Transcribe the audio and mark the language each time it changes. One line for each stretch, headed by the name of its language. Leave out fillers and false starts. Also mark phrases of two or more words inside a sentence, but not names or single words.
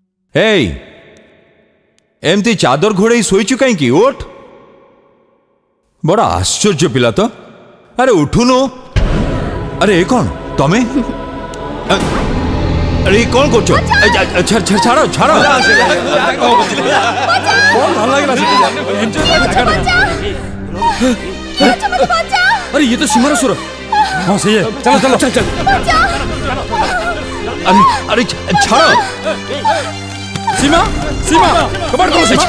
Odia: ଏଇ ଏମିତି ଚାଦର ଘୋଡ଼େଇ ଶୋଇଛୁ କାହିଁକି? ଓଠ। ବଡ଼ ଆଶ୍ଚର୍ଯ୍ୟ ପିଲା ତ। ଆରେ ଉଠୁନୁ। ଆରେ ଏ କ'ଣ ତମେ? ଆରେ ଏ କ'ଣ କରୁଛ? ଛାଡ଼ ଛାଡ଼।
Hindi: अरे ये तो सीमार सुर। हाँ सही है, चलो चलो चल चल। अरे छाड़ो। सीमा सीमा कबाड़ खोलो सीमा।